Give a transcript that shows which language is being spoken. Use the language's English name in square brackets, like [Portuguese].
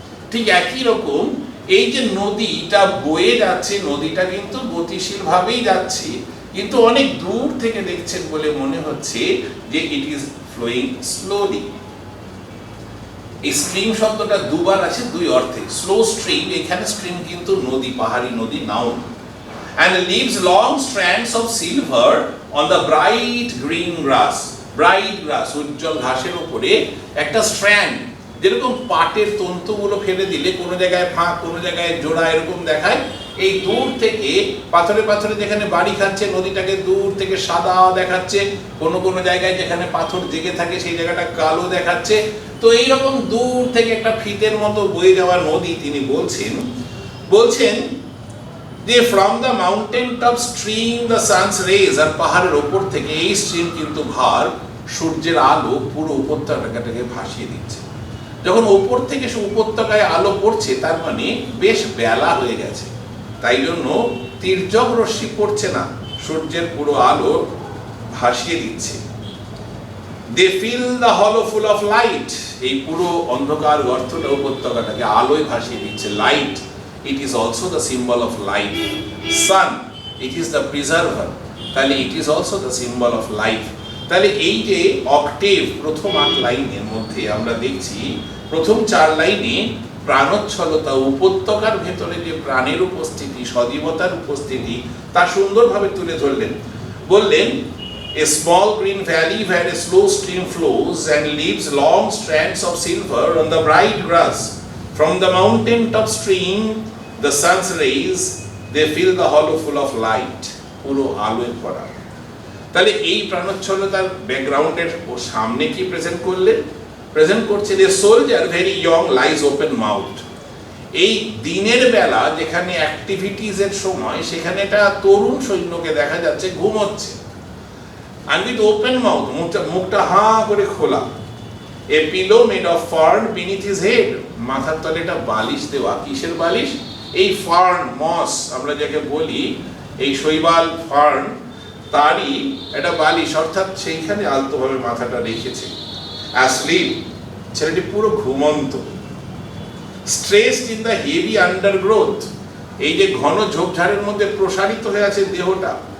[Bangla] ঠিক একই রকম এই যে নদীটা বয়ে যাচ্ছে, নদীটা কিন্তু গতিশীল ভাবেই যাচ্ছে, কিন্তু অনেক দূর থেকে দেখছেন বলে মনে হচ্ছে যে [English] It is flowing slowly. [Bangla] এই স্ট্রিম শব্দটা দুবার আছে, দুই অর্থে। স্লো স্ট্রিম, এখানে স্ট্রিম কিন্তু নদী, পাহাড়ি নদী, noun. [English] and leaves long strands of silver on the bright green grass। [Bangla] Bright গ্রাস, উজ্জ্বল ঘাসের উপরে একটা স্ট্র্যান্ড, যেরকম পাটের তন্তুগুলো ফেলে দিলে কোনো জায়গায় ফাঁক, কোনো জায়গায় জোড়া, এরকম দেখায়। এই দূর থেকে পাথরে পাথরে যেখানে বাড়ি খাচ্ছে, নদীটাকে দূর থেকে সাদা দেখাচ্ছে, কোনো কোনো জায়গায় যেখানে পাথর জেগে থাকে সেই জায়গাটা কালো দেখাচ্ছে। তো এইরকম দূর থেকে একটা ফিতের মতো বয়ে যাওয়া নদী তিনি বলছেন যে [English] From the mountain top stream the sun's rays. [Bangla] আর পাহাড়ের ওপর থেকে এই স্ট্রিম কিন্তু সূর্যের আলো পুরো উপত্যকাটাকে ভাসিয়ে দিচ্ছে। যখন ওপর থেকে উপত্যকায় আলো পড়ছে, তার মানে বেশ বেলা হয়ে গেছে, তাই জন্য তির্যক রশ্মি পড়ছে না, সূর্যের পুরো আলো ভাসিয়ে দিচ্ছে। [English] They fill the hollow full of light. [Bangla] এই পুরো অন্ধকার গর্তটা উপত্যকাটাকে আলোয় ভাসিয়ে দিচ্ছে। [English] Light, it is also the symbol of life. Sun, it is the preserver. [Bangla] তাহলে [English] it is also the symbol of life. [Bangla] তাহলে এই যে অক্টেভ, প্রথম 8 লাইনের মধ্যে আমরা দেখছি, প্রথম 4 লাইনে প্রাণোচ্ছলতা, উপত্যকার ভেতরে যে প্রাণের উপস্থিতি, সজীবতার উপস্থিতি, তা সুন্দরভাবে তুলে ধরলেন। [English] বললেন, a small green valley where a slow stream flows and leaves long strands of silver on the bright grass. From the mountain top stream the sun's rays, they fill the hollow full of light। [Bangla] পুরো আলোয় ভরা। তাহলে এই প্রাণোচ্ছলতার ব্যাকগ্রাউন্ডের সামনে কি present করছে যে [English] Soldier very young lies open mouth. [Bangla] এই দিনের বেলা যেখানে অ্যাক্টিভিটিজ এর সময়, সেখানে একটা তরুণ সৈন্যকে দেখা যাচ্ছে ঘুমোচ্ছে, [English] and with open mouth, [Bangla] মুখটা হাঁ করে খোলা। [English] A pillow made of fern beneath his head, [Bangla] মাথার তলে একটা বালিশ দেওয়া। কিসের বালিশ? এই ফার্ন, মস আমরা যাকে বলি, এই শৈবাল ফার্ন, তারই একটা বালিশ, অর্থাৎ সেইখানে আলতোভাবে মাথাটা রেখেছে। [English] Asleep, [Bangla] ছেলেটি পুরো ঘুমন্ত। [English] Stretched in the heavy undergrowth, [Bangla] এই যে ঘন ঝোপঝাড়ের মধ্যে প্রসারিত হয়ে আছে দেহটা।